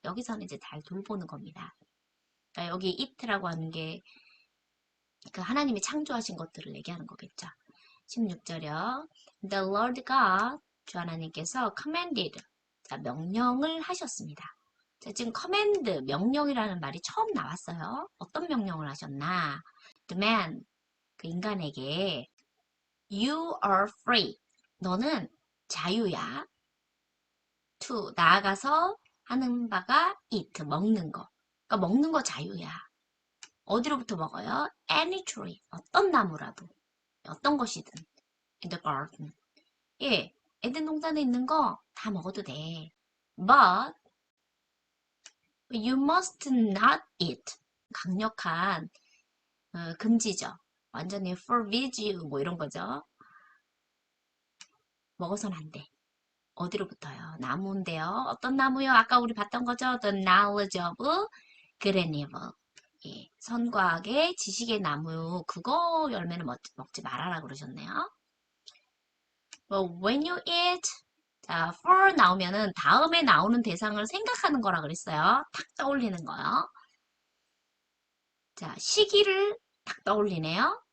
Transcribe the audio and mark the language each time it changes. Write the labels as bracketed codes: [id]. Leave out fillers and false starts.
[ko] 여기서는 이제 잘 돌보는 겁니다. 그러니까 여기 it라고 하는 게 그 하나님이 창조하신 것들을 얘기하는 거겠죠. 16절이요. [en] The Lord God, [ko] 주 하나님께서 commanded, 자, 명령을 하셨습니다. 자, 지금 command, 명령이라는 말이 처음 나왔어요. 어떤 명령을 하셨나? [en] The man, [ko] 그 인간에게 [en] You are free. [ko] 너는 자유야. To, 나아가서 하는 바가 eat, 먹는 거. 그러니까 먹는 거 자유야. 어디로부터 먹어요? [en] Any tree, [ko] 어떤 나무라도. 어떤 것이든. [en] In the garden. [ko] 예, 에덴 동산에 있는 거 다 먹어도 돼. [en] But you must not eat. [ko] 강력한 금지죠. 완전히 [en] forbid you [ko] 뭐 이런 거죠. 먹어서는 안 돼. 어디로부터요? 나무인데요. 어떤 나무요? 아까 우리 봤던 거죠? [en] The knowledge of good and evil. [ko] 예, 선과악의 지식의 나무 그거 열매는 먹지 말아라 그러셨네요. [en] But when you eat [ko] 자, for 나오면은 다음에 나오는 대상을 생각하는 거라 그랬어요. 탁 떠올리는 거요. 자, 시기를 탁 떠올리네요.